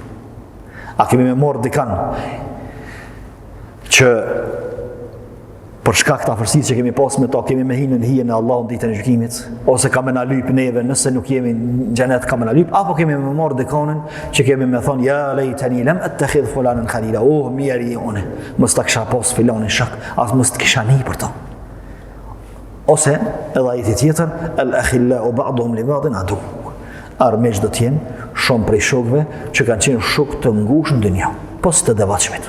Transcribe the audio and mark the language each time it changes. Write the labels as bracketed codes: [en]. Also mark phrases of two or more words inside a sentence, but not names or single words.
[sq] A kemi me morë dikan që për shkak të afërsisë që kemi pas me ta, kemi me hinë në hijen e Allahut në ditën e gjykimit, ose ka me na lyp neve nëse nuk jemi në xhenet, ka me na lyp, apo kemi me marrë dikonin që kemi me thonë [ar] يا ليتني لم أتخذ فلانا خليلا, [sq] oh mirë unë mos ta kisha pas filanin shok, as mos të kisha ni për to. Ose edhe ajeti tjetër, [ar] الأخلاء بعضهم لبعض عدو. [sq] Armiq do të jenë shumë prej shokëve që kanë qenë shokë të ngushtë në dynjë, pas të devotshmit.